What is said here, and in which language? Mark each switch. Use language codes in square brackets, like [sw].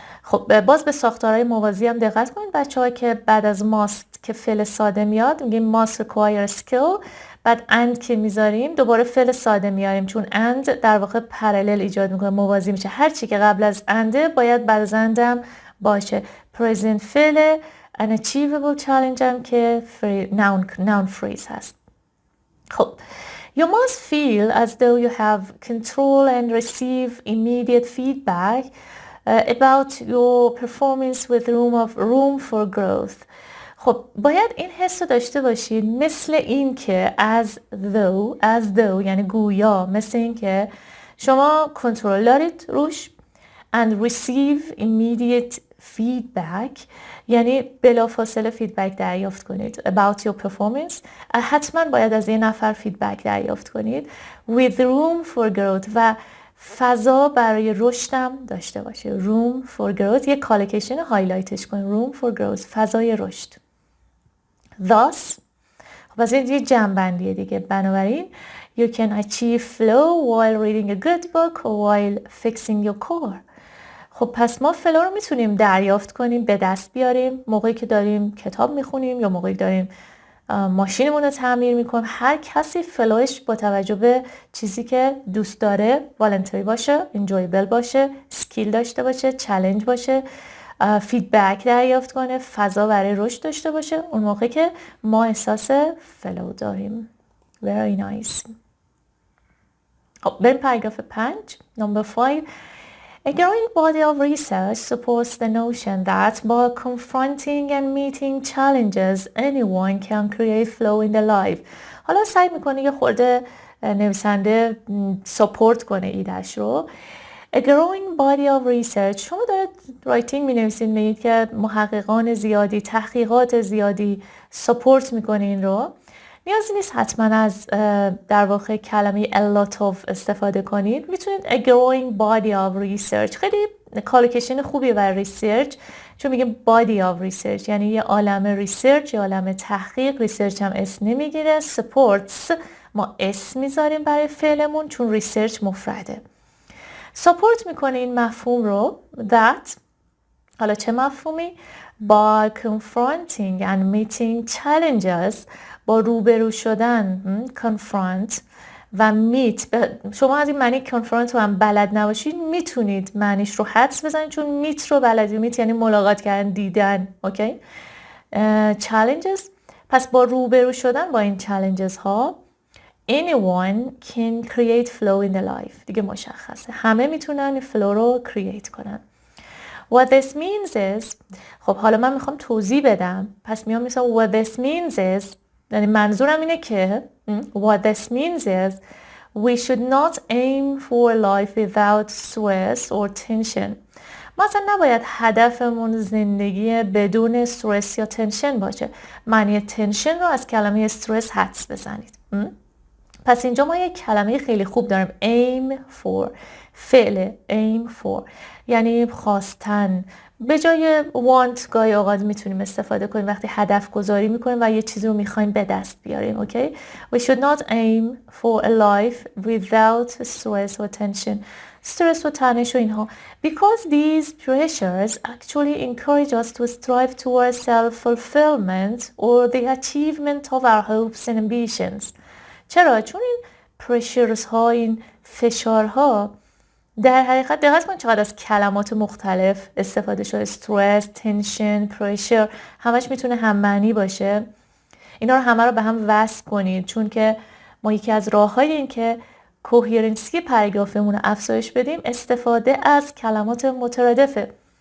[fa] خب باز به ساختارهای موازی هم دقت کنید بچه‌ها که بعد از must که فعل ساده میاد میگیم [en] must require skill، [fa] بعد and که میذاریم دوباره فعل ساده میاریم چون and در واقع پرالل ایجاد میکنه، موازی میشه. هر چی که قبل از and باید بعد از and هم باشه. present فعل unachievable challenge هم که noun phrase هست. [en] خب you must feel as though you have control and receive immediate feedback about your performance with room for growth. [fa] خب باید این حس رو داشته باشید مثل این که as though یعنی گویا، مثل این که شما کنترل دارید روش [en] and receive immediate feedback [fa] یعنی بلافاصله فیدبک دریافت کنید [en] about your performance. [fa] حتما باید از یه نفر فیدبک دریافت کنید [en] with room for growth [fa] و فضا برای رشدم داشته باشه. [en] room for growth [fa] یه کالکیشن هایلایتش کنید. [en] room for growth [fa] فضای رشد. thus خب از این یه جنبندیه دیگه. بنابراین [en] you can achieve flow while reading a good book or while fixing your car. [fa] خب پس ما فلو رو میتونیم دریافت کنیم، به دست بیاریم موقعی که داریم کتاب میخونیم یا موقعی داریم ماشینمون رو تعمیر میکنیم. هر کسی فلوش با توجه به چیزی که دوست داره والنتری باشه، انجویبل باشه، سکیل داشته باشه، چالش باشه، فیدبک دریافت کنه، فضا برای رشد داشته باشه، اون موقع که ما احساس فلو داریم. [en] Very nice. [fa] خب بریم پاراگراف 5. [en] Number 5. A growing body of research supports the notion that by confronting and meeting challenges, anyone can create flow in their life. [fa] حالا سعی میکنه یه خورده نویسنده سپورت کنه ایدهش رو. [en] A growing body of research، [fa] شما دارید رایتینگ می نویسید، میگید که محققان زیادی، تحقیقات زیادی سپورت میکنه این رو. نیازی نیست حتما از در واقع کلمه a lot of استفاده کنید. میتونید [en] a growing body of research، [fa] خیلی کالکیشن خوبی برای ریسرچ چون میگه body of research یعنی یه عالم ریسرچ، یه عالم تحقیق. ریسرچ هم اسم نمیگیره. supports ما اسم میذاریم برای فعلمون چون ریسرچ مفرده. سپورت میکنه این مفهوم رو that. حالا چه مفهومی؟ [en] by confronting and meeting challenges، [fa] با روبرو شدن confront و meet. شما از این معنی confront رو هم بلد نباشید میتونید معنیش رو حدس بزنید چون meet رو بلدید. meet یعنی ملاقات کردن، دیدن. اوکی. challenges، پس با روبرو شدن با این challenges ها [en] anyone can create flow in the life. [fa] دیگه مشخصه همه میتونن flow رو create کنن. [en] What this means is، [fa] خب حالا من میخوام توضیح بدم، پس میام میگم what this means is، یعنی منظورم اینه که [en] what this means is we should not aim for life without stress or tension. [fa] مثلا نباید هدفمون زندگی بدون استرس یا تنشن باشه. معنی تنشن رو از کلمه استرس حدس بزنید. پس اینجا ما یک کلمه خیلی خوب داریم aim for، فعل aim for یعنی خواستن. به جای want گاهی اوقات میتونیم استفاده کنیم وقتی هدف گذاری میکنیم و یه چیزی رو میخوایم به دست بیاریم. اوکی. [en] We should not aim for a life without stress or tension. [fa] استرس و تنش و اینها. [en] Because these pressures actually encourage us to strive towards self-fulfillment or the achievement of our hopes and ambitions. [fa] چرا؟ چون این پرشرز ها، این فشارها در حقیقت دقت کن چقدر از کلمات مختلف استفاده شده. استرس، تنشن، پرشر، همش میتونه هم معنی باشه. اینا رو همه رو به هم وصل کنید چون که ما یکی از راه‌های این که کوهرنسی پاراگرافمون رو افزایش بدیم استفاده از کلمات مترادفه.